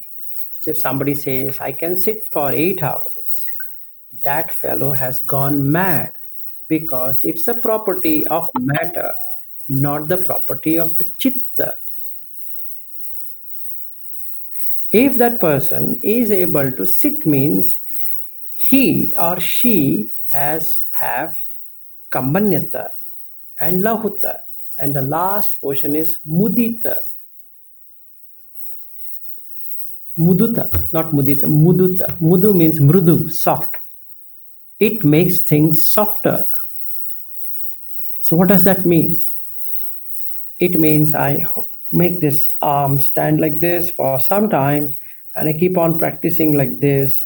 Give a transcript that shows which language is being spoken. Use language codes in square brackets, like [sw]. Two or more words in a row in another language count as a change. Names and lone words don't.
[en] So if somebody says, I can sit for 8 hours, that fellow has gone mad because it's a property of matter, not the property of the chitta. If that person is able to sit, means he or she has have kambanyata and lahuta, and the last portion is mudita. Muduta, not mudita, muduta. Mudu means mrudu, soft. It makes things softer. So what does that mean? It means I make this arm stand like this for some time, and I keep on practicing like this.